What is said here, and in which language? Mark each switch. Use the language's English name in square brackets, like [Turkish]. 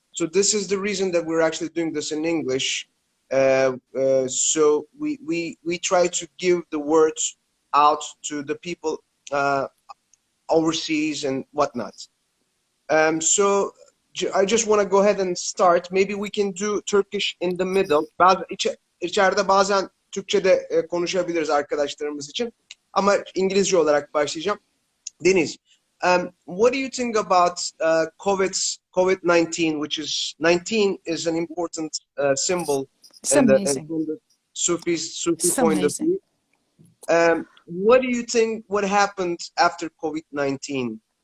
[English] So this is the reason that we're actually doing this in English. So we try to give the words out to the people overseas and whatnot. So I just want to go ahead and start. Maybe we can do Turkish in the middle. [Turkish] İçeride bazen Türkçe'de konuşabiliriz arkadaşlarımız için. Ama İngilizce olarak başlayacağım. [English] Deniz, what do you think about COVID-19, which is 19 is an important symbol from the Sufi point of view. What do you think what happened after COVID-19?